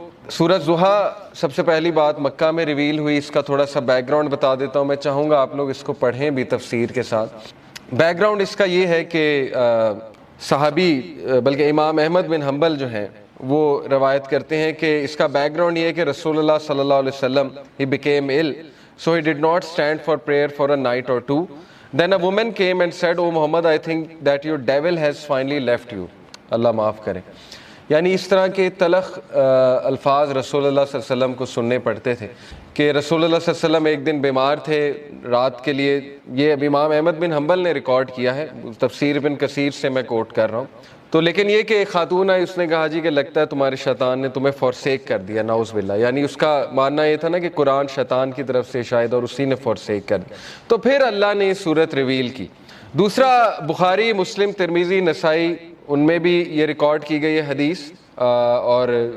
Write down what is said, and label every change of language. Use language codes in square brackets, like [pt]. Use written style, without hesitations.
[ur] سورہ ضحیٰ سب سے پہلی بات مکہ میں ریویل ہوئی، اس کا تھوڑا سا بیک گراؤنڈ بتا دیتا ہوں، میں چاہوں گا آپ لوگ اس کو پڑھیں بھی تفسیر کے ساتھ۔ بیک گراؤنڈ اس کا یہ ہے کہ صحابی بلکہ امام احمد بن حنبل جو ہیں وہ روایت کرتے ہیں کہ اس کا بیک گراؤنڈ یہ ہے کہ رسول اللہ صلی اللہ علیہ وسلم [en] he became ill so he did not stand for prayer for a night or two. Then a woman came and said, "Oh Muhammad, I think that your devil has finally left you." [ur] اللہ معاف کرے۔ یعنی اس طرح کے تلخ الفاظ رسول اللہ صلی اللہ علیہ وسلم کو سننے پڑتے تھے کہ رسول اللہ صلی اللہ علیہ وسلم ایک دن بیمار تھے رات کے لیے۔ یہ اب امام احمد بن حنبل نے ریکارڈ کیا ہے، تفسیر ابن کثیر سے میں کوٹ کر رہا ہوں۔ تو لیکن یہ کہ ایک خاتون آئی، اس نے کہا جی کہ لگتا ہے تمہارے شیطان نے تمہیں فورسیک کر دیا، نعوذ باللہ۔ یعنی اس کا ماننا یہ تھا نا کہ قرآن شیطان کی طرف سے شاید اور اسی نے فورسیک کر دیا، تو پھر اللہ نے یہ صورت ریویل کی۔ دوسرا بخاری، مسلم، ترمذی، نسائی، ان میں بھی یہ ریکارڈ کی گئی ہے حدیث، اور